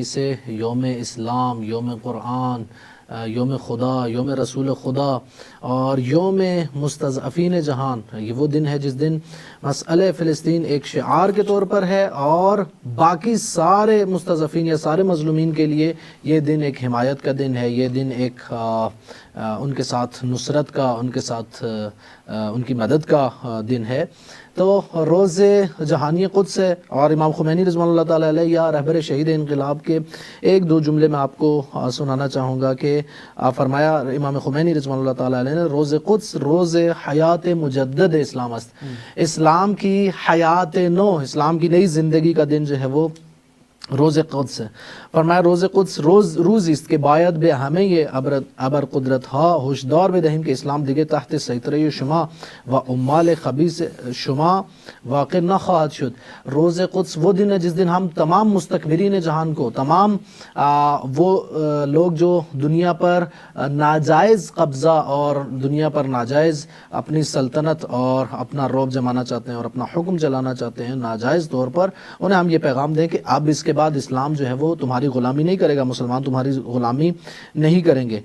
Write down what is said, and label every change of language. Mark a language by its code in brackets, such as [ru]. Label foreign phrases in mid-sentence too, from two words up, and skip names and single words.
[ur] اسے یوم اسلام، یوم قرآن، یوم خدا، یوم رسول خدا اور یوم مستضعفین جہان، یہ وہ دن ہے جس دن مسئلہ فلسطین ایک شعار کے طور پر ہے، اور باقی سارے مستضعفین یا سارے مظلومین کے لیے یہ دن ایک حمایت کا دن ہے، یہ دن ایک ان کے ساتھ نصرت کا، ان کے ساتھ ان کی مدد کا دن ہے۔ تو [fa] روز جہانی قدس [ur] ہے، اور امام خمینی [ar] رضوان اللہ تعالیٰ علیہ [ur] یا رہبر شہید انقلاب کے ایک دو جملے میں آپ کو سنانا چاہوں گا کہ فرمایا امام خمینی [ar] رضوان اللہ تعالیٰ علیہ [ur] نے، [fa] روز قدس روز حیات مجدد اسلام است، [ur] اسلام کی حیات نو، اسلام کی نئی زندگی کا دن جو ہے وہ روز قدس ہے۔ [fa] فرمایا روز قدس روز است کہ باید به همه ابر قدرت ها هشدار بدهیم که اسلام دیگه تحت سیطره شما و عمال خبیث شما واقع نخواهد شد۔ [ur] روز قدس وہ دن ہے جس دن ہم تمام مستکبرین جہان کو، تمام وہ لوگ جو دنیا پر ناجائز قبضہ اور دنیا پر ناجائز اپنی سلطنت اور اپنا رعب جمانا چاہتے ہیں اور اپنا حکم چلانا چاہتے ہیں ناجائز طور پر، انہیں ہم یہ پیغام دیں کہ اب اس کے بعد اسلام جو ہے وہ تمہاری غلامی نہیں کرے گا، مسلمان تمہاری غلامی نہیں کریں گے۔